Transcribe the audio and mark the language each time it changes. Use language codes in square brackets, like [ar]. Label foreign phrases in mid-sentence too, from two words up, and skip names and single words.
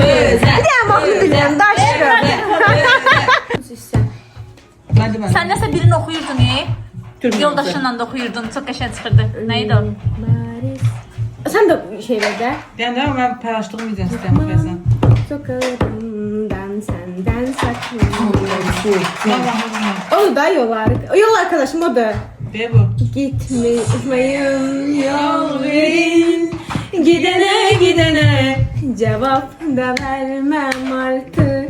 [az] Nə mahnı bilirəm daşırım. Mən deməm. Sən nəsə birini oxuyurdun, yoldaşınla da oxuyurdun. Çox qəşəng çıxırdı. Nə idi o? Sən də şey ver də. Deyəndə mən paylaşdığım videonu istəyəm oxuyasan. [tr] Sokalarımdan senden saklanıyorum. Allah. O da yollar. Yol arkadaşım o da. Be bu. Gitmeyin yol verin. Gidene gidene cevap da vermem artık.